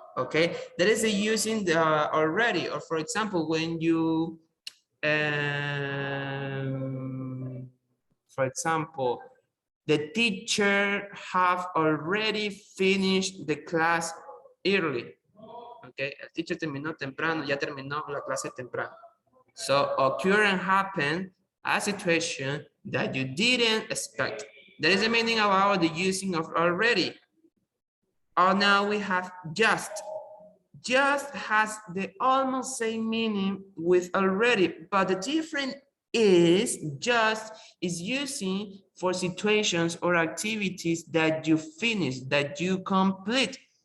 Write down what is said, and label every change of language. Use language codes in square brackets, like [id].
[en] Okay, that is using the already. Or for example, when you for example, the teacher have already finished the class early. [es] Okay, el teacher terminó temprano, ya terminó la clase temprano. [en] So occur and happen a situation that you didn't expect. That is the meaning about the using of already. Oh, now we have just. Just has the almost same meaning with already, but the difference is just is using for situations or activities that you finish, that you complete.